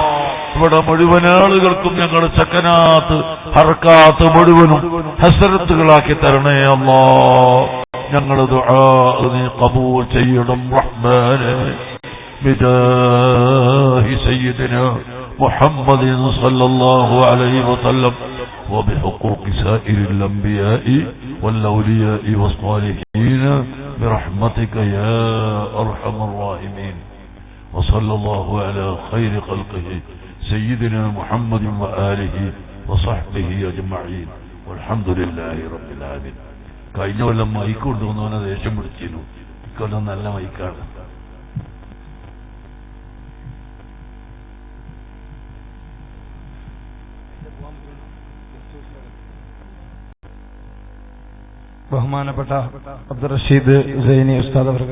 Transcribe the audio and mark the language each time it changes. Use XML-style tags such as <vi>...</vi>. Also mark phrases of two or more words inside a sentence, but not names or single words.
<ml>ഇവിടെ മുഴുവൻ ആളുകൾക്കും ഞങ്ങളുടെ</ml> <ar>سكنات حركات</ar> <ml>മുഴുവനും ഹസരത്തുകളാക്കി തരണേ അല്ലാഹ്. ഞങ്ങളുടെ ദുആ നീ ഖബൂൽ ചെയ്യണം റഹ്മാനേ.</ml> <ar>بجاه سيدنا محمد صلى الله عليه وسلم وبحقوق سائر الأنبياء والأولياء والصالحين برحمتك يا أرحم الراحمين. وصلى الله على خير خلقه سيدنا محمد وآله وصحبه أجمعين والحمد لله رب العالمين.</ar> <ml>കഴിഞ്ഞ കൊല്ലം മൈക്ക് കൊണ്ടുവന്നവനെ ദേഷ്യം പിടിച്ചിരുന്നു. ഇക്കൊല്ലം നല്ല മൈക്കാണ്. ബഹുമാനപ്പെട്ട അബ്ദുൾ റഷീദ് സൈനി ഉസ്താദ് അവർക്ക്</ml>